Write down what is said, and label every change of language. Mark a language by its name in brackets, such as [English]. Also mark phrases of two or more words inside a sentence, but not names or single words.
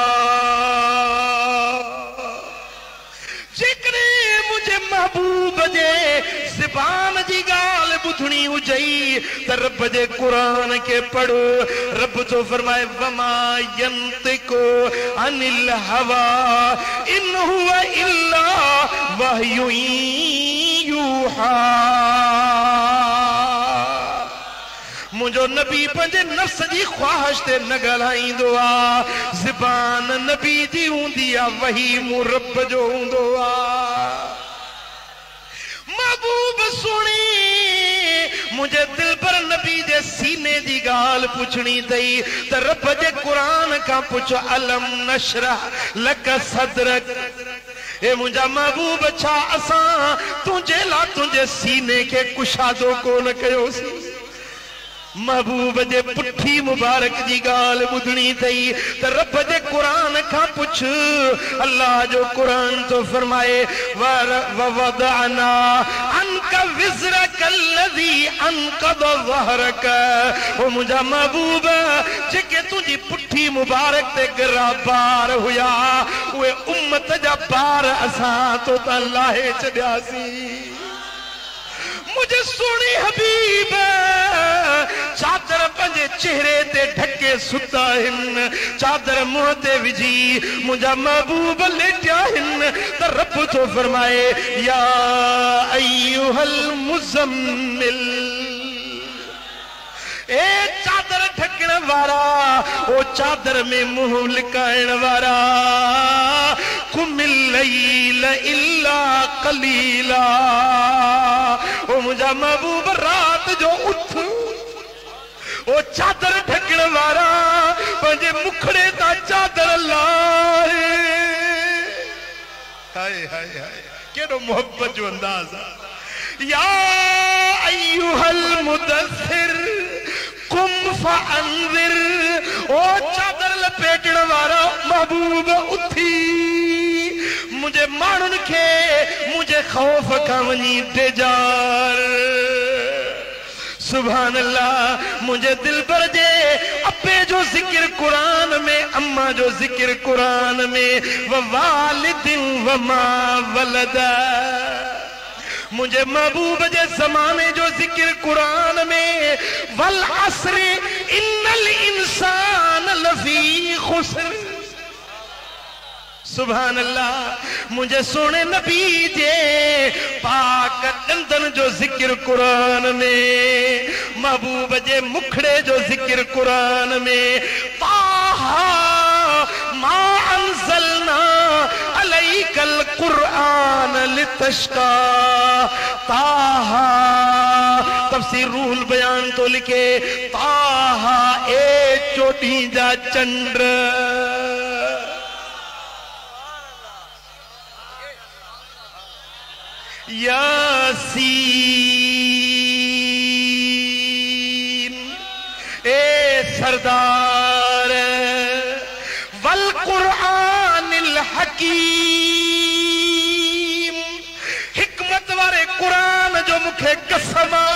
[Sindhi] जेकरे मुझे महबूब जे ज़बान जी गाल बुधनी हुजई त रब जे कुरान के पढ़। रब तो फरमाए [Arabic] وما ينطق عن الهوى إن هو إلا وحي يوحى. [Sindhi] मुझो नबी पंजे नफ्स जी ख्वाहिश ते न ॻाल्हाईंदो आ। ज़बान नबी जी हूंदी आ, वही मूं रब जो हूंदो आ। महबूब सुनी मुझे दिल पर नबी जे सीने जी गाल पुछनी थई त रब जे कुरान का पुछ [Arabic] ألم نشرح لك صدرك. [Sindhi] ए मुझा महबूब छा असां तुझे ला तुझे सीने के कुशादो कोन कयोसी। महबूब जे पुठी मुबारक जी गाल बुधनी थई त रब जे कुरान का पुछ। अल्लाह जो कुरान तो फरमाए [Arabic] ووضعنا عنك وزرك الذي أنقض ظهرك. [Sindhi] ओ मुझा महबूब जेके तुझी पुठी मुबारक ते गिरा बार हुया उहे उम्मत जा बार असां तो त लाहे छॾियासी। मुझे सोनी हबीब चादर पंजे चेहरे ते ढके सुता हिन, चादर मुंह ते विझी मुझा महबूब लेटिया हिन त रब तो फरमाए [Arabic] يا أيها المزمل. [Sindhi] ए चादर ढकण वारा, ओ चादर में मुंह लिकाइण वारा, [Arabic] قم الليل إلا قليلا. [Sindhi] ओ मुझा महबूब रात जो उठ, ओ चादर ढकण वारा पंहिंजे मुखड़े ता चादर लाए। हाय हाय हाय केॾो मोहब्बत जो अंदाज़ आहे। [Arabic] يا أيها المدثر قم فأنذر. [Sindhi] ओ चादर लपेटण वारा महबूब उथी मुझे माण्हुनि खे मुझे खौफ खां वञी डेजार। [Arabic] سبحان الله. [Sindhi] मुझे दिल भर जे अब्बे जो जिक्र कुरान में, अम्मा जो जिक्र कुरान में, [Arabic] ووالد وما ولد. [Sindhi] मुझे महबूब जे ज़माने जो जिक्र कुरान में, [Arabic] والعصر إن الإنسان لفي خسر. سبحان الله. [Sindhi] मुझे सोने नबी जे पाक दंदन जो जिक्र कुरान में, महबूब जे मुखड़े जो जिक्र कुरान में, [Arabic] طه ما أنزلنا عليك القرآن لتشقى. [Sindhi] ताहा तफसीर रूहुल बयान तो लिखे ताहा ए चोटी जा चंद्र। यासीन ए सरदार [Arabic] والقرآن الحكيم [Sindhi] हिकमत वारे कुरान जो मुखे कसम